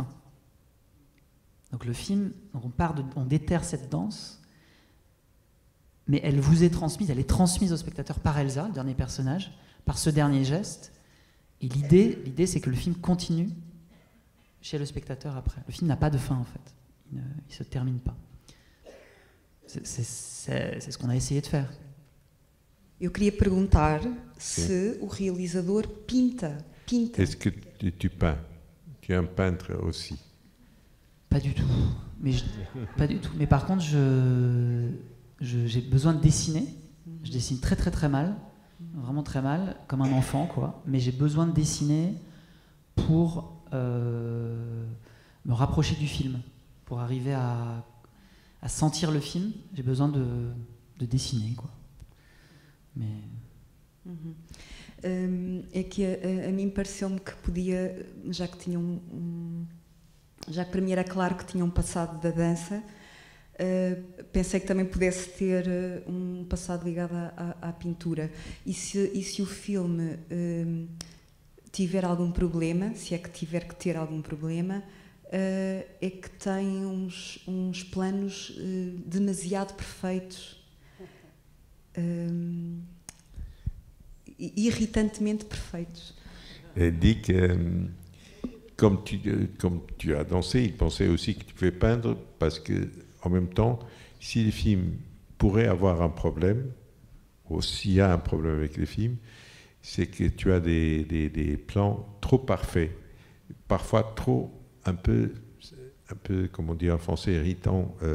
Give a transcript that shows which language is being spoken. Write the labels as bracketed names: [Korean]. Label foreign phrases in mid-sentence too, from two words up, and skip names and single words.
[French] Donc le film, on déterre cette danse, mais elle vous est transmise, elle est transmise au spectateur par Elsa, le dernier personnage, par ce dernier geste. Et l'idée, c'est que le film continue chez le spectateur après. Le film n'a pas de fin, en fait. Il ne se termine pas. C'est ce qu'on a essayé de faire. [Portuguese] Eu queria perguntar se o realizador pinta. [French] Est-ce que tu peins? Tu es un peintre aussi? Pas du tout. Pas du tout. Mais par contre, j'ai besoin de dessiner. Je dessine très très très mal. Vraiment très mal, comme un enfant, quoi. Mais j'ai besoin de dessiner pour me rapprocher du film. Pour arriver à sentir le film, j'ai besoin de dessiner, quoi. Mais... [Portuguese] É que a mim pareceu-me que podia, já que já que para mim era claro que tinha passado da dança, pensei que também pudesse ter passado ligado à pintura. E se o filme tiver algum problema, se é que tiver que ter algum problema, é que tem uns planos demasiado perfeitos, irritantemente perfeitos. [French] Dit que comme tu as dansé, il pensait aussi que tu pouvais peindre parce que en même temps, si les films pourraient avoir un problème, ou s'il y a un problème avec les films, c'est que tu as des plans trop parfaits, parfois trop un peu, comme on dit en français, irritant.